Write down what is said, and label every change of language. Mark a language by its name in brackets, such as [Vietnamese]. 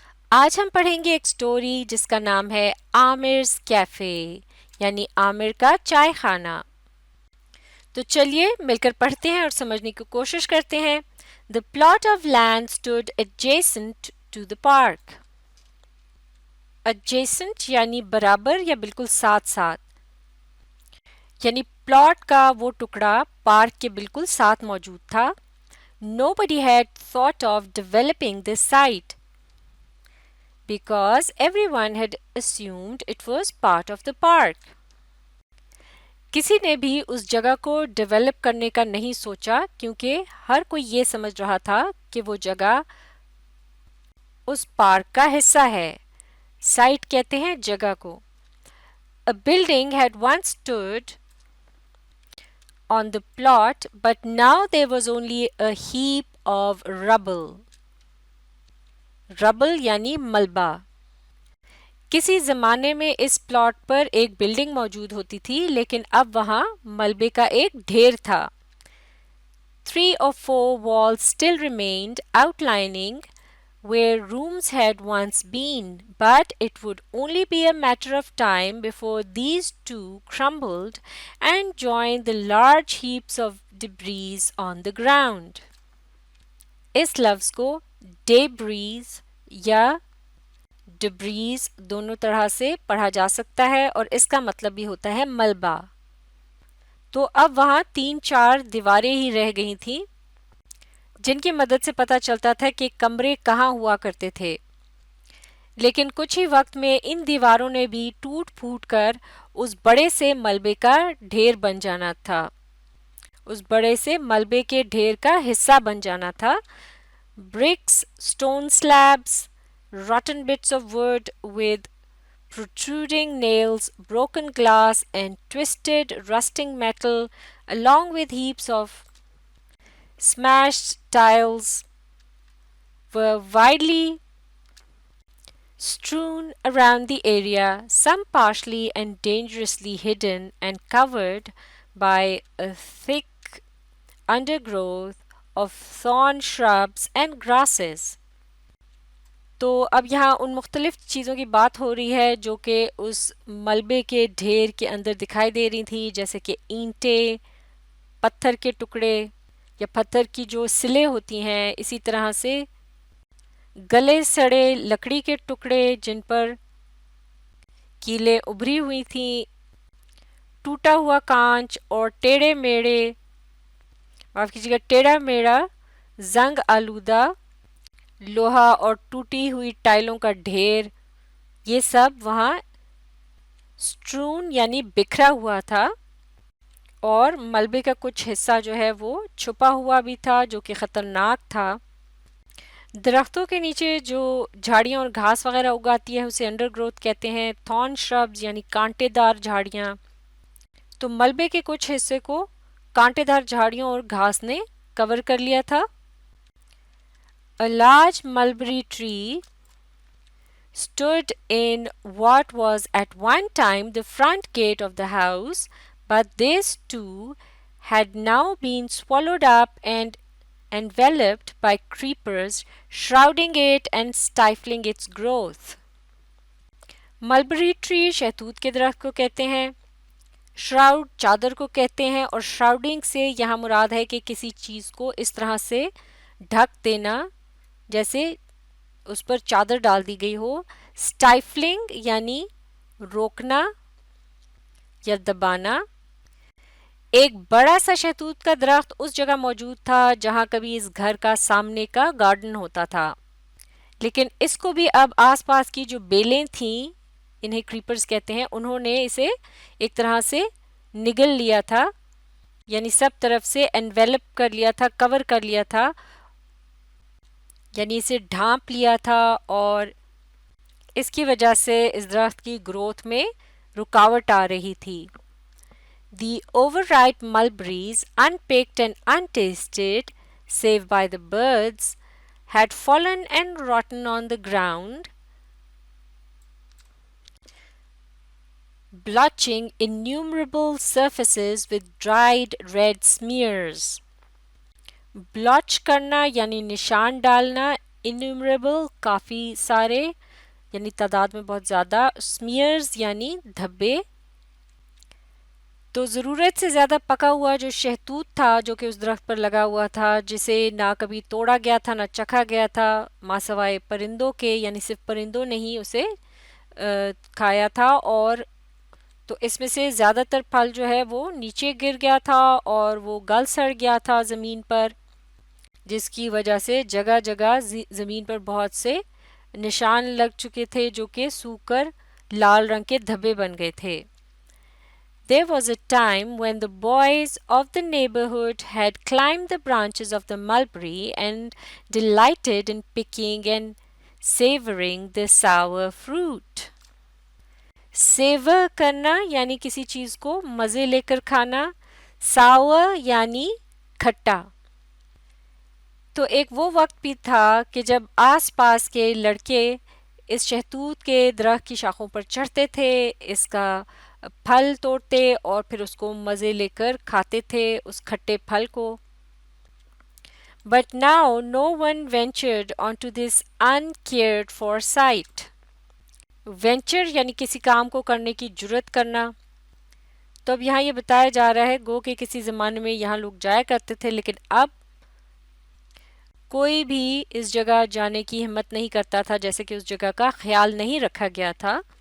[Urdu] آج ہم پڑھیں گے ایک سٹوری جس کا نام ہے عامر's کیفے یعنی عامر کا چائے خانہ. تو چلیے مل کر پڑھتے ہیں اور سمجھنے کی کوشش کرتے ہیں. [English] The plot of land stood adjacent to the park. [Urdu] Adjacent یعنی برابر یا بالکل ساتھ ساتھ. یعنی پلاٹ کا وہ ٹکڑا پارک کے بالکل ساتھ موجود تھا. [English] Nobody had thought of developing this site because everyone had assumed it was part of the park. [Urdu] کسی نے بھی اس جگہ کو ڈیولپ کرنے کا نہیں سوچا کیونکہ ہر کوئی یہ سمجھ رہا تھا کہ وہ جگہ اس پارک کا حصہ ہے. سائٹ کہتے ہیں جگہ کو. [English] A building had once stood on the plot, but now there was only a heap of rubble. [Urdu] Rubble یعنی ملبہ. کسی زمانے میں اس پلاٹ پر ایک بلڈنگ موجود ہوتی تھی لیکن اب وہاں ملبے کا ایک ڈھیر تھا. [English] 3 or 4 walls still remained outlining where rooms had once been, but it would only be a matter of time before these too crumbled and joined the large heaps of debris on the ground. [Urdu] اس لفظ کو debris یا ڈبریز دونوں طرح سے پڑھا جا سکتا ہے اور اس کا مطلب بھی ہوتا ہے ملبہ. تو اب وہاں 3-4 دیواریں ہی رہ گئی تھیں جن کی مدد سے پتہ چلتا تھا کہ کمرے کہاں ہوا کرتے تھے. لیکن کچھ ہی وقت میں ان دیواروں نے بھی ٹوٹ پھوٹ کر اس بڑے سے ملبے کا ڈھیر بن جانا تھا. اس بڑے سے ملبے کے ڈھیر کا حصہ بن جانا تھا. [English] bricks, stone slabs, rotten bits of wood with protruding nails, broken glass, and twisted, rusting metal, along with heaps of smashed tiles, were widely strewn around the area, some partially and dangerously hidden and covered by a thick undergrowth of thorn shrubs and grasses. [Urdu] تو اب یہاں ان مختلف چیزوں کی بات ہو رہی ہے جو کہ اس ملبے کے ڈھیر کے اندر دکھائی دے رہی تھی، جیسے کہ اینٹیں، پتھر کے ٹکڑے یا پتھر کی جو سلیں ہوتی ہیں، اسی طرح سے گلے سڑے لکڑی کے ٹکڑے جن پر کیلیں ابھری ہوئی تھیں، ٹوٹا ہوا کانچ اور ٹیڑھے میڑے، معاف کیجیے گا ٹیڑھا میڑا زنگ آلودہ لوہا اور ٹوٹی ہوئی ٹائلوں کا ڈھیر، یہ سب وہاں اسٹرون یعنی بکھرا ہوا تھا. اور ملبے کا کچھ حصہ جو ہے وہ چھپا ہوا بھی تھا جو کہ خطرناک تھا. درختوں کے نیچے جو جھاڑیاں اور گھاس وغیرہ اگاتی ہے اسے انڈر گروتھ کہتے ہیں. تھارن شربز یعنی کانٹے دار جھاڑیاں. تو ملبے کے کچھ حصے کو کانٹے دار جھاڑیوں اور گھاس نے کور کر لیا تھا. [English] A large mulberry tree stood in what was at one time the front gate of the house, but this too had now been swallowed up and enveloped by creepers, shrouding it and stifling its growth. [Urdu] ملبری tree شہتوت کے درخت کو کہتے ہیں. Shroud چادر کو کہتے ہیں اور شراؤڈنگ سے یہاں مراد ہے کہ کسی چیز کو اس طرح سے ڈھک دینا جیسے اس پر چادر ڈال دی گئی ہو. اسٹائفلنگ یعنی روکنا یا دبانا. ایک بڑا سا شہتوت کا درخت اس جگہ موجود تھا جہاں کبھی اس گھر کا سامنے کا گارڈن ہوتا تھا، لیکن اس کو بھی اب آس پاس کی جو بیلیں تھیں، انہیں کریپرز کہتے ہیں، انہوں نے اسے ایک طرح سے نگل لیا تھا، یعنی سب طرف سے انویلپ کر لیا تھا، کور کر لیا تھا، یعنی اسے ڈھانپ لیا تھا، اور اس کی وجہ سے اس درخت کی گروتھ میں رکاوٹ آ رہی تھی. [English] The overripe mulberries, unpicked and untasted, save by the birds, had fallen and rotten on the ground, blotching innumerable surfaces with dried red smears. [Urdu] Balach کرنا یعنی نشان ڈالنا، انیومریبل کافی سارے، یعنی تعداد میں بہت زیادہ، smears یعنی دھبے. تو ضرورت سے زیادہ پکا ہوا جو شہتوت تھا جو کہ اس درخت پر لگا ہوا تھا، جسے نہ کبھی توڑا گیا تھا نہ چکھا گیا تھا ماں سوائے پرندوں کے، یعنی صرف پرندوں نے ہی اسے کھایا تھا، اور تو اس میں سے زیادہ تر پھل جو ہے وہ نیچے گر گیا تھا اور وہ گل سڑ گیا تھا زمین پر، جس کی وجہ سے جگہ جگہ زمین پر بہت سے نشان لگ چکے تھے جو کہ سوکھ کر لال رنگ کے دھبے بن گئے تھے. [English] There was a time when the boys of the neighborhood had climbed the branches of the mulberry and delighted in picking and savoring the sour fruit. [Urdu] Savor کرنا یعنی کسی چیز کو مزے لے کر کھانا، sour یعنی کھٹا. تو ایک وہ وقت بھی تھا کہ جب آس پاس کے لڑکے اس شہتوت کے درخت کی شاخوں پر چڑھتے تھے، اس کا پھل توڑتے اور پھر اس کو مزے لے کر کھاتے تھے اس کھٹے پھل کو. [English] But now no one ventured onto this uncared for sight. [Urdu] Venture یعنی کسی کام کو کرنے کی جرت کرنا. تو اب یہاں یہ بتایا جا رہا ہے گو کہ کسی زمانے میں یہاں لوگ جایا کرتے تھے، لیکن اب کوئی بھی اس جگہ جانے کی ہمت نہیں کرتا تھا، جیسے کہ اس جگہ کا خیال نہیں رکھا گیا تھا.